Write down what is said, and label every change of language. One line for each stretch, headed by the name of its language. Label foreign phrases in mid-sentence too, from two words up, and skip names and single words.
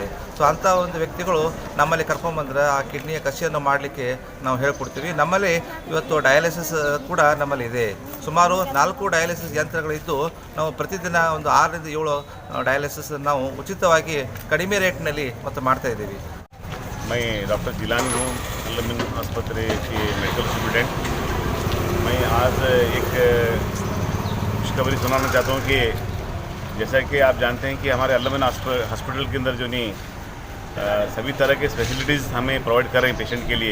Kannada: ಸೊ ಅಂಥ ಒಂದು ವ್ಯಕ್ತಿಗಳು ನಮ್ಮಲ್ಲಿ ಕರ್ಕೊಂಬಂದ್ರೆ ಆ ಕಿಡ್ನಿಯ ಕಸಿಯನ್ನು ಮಾಡಲಿಕ್ಕೆ ನಾವು ಹೇಳ್ಕೊಡ್ತೀವಿ. ನಮ್ಮಲ್ಲಿ ಇವತ್ತು ಡಯಾಲಿಸಿಸ್ ಕೂಡ ನಮ್ಮಲ್ಲಿ ಇದೆ. ಸುಮಾರು 4 ಡಯಾಲಿಸಿಸ್ ಯಂತ್ರಗಳಿದ್ದು ನಾವು ಪ್ರತಿದಿನ ಒಂದು 6 ರಿಂದ 7 ಡಯಾಲಿಸಿಸ್ ನಾವು ಉಚಿತವಾಗಿ ಕಡಿಮೆ ರೇಟ್ನಲ್ಲಿ ಮತ್ತು ಮಾಡ್ತಾ ಇದ್ದೀವಿ.
Hindi: मैं डॉक्टर जिलानी हूँ, आलमीन आस्पत्रे के
English: medical student.
Hindi: मैं आज एक खुशखबरी सुनाना चाहता हूँ कि जैसा कि आप जानते हैं कि हमारे आलमीन हॉस्पिटल के अंदर जो नहीं सभी तरह के फैसिलिटीज़ हमें प्रोवाइड कर रहे हैं पेशेंट के लिए.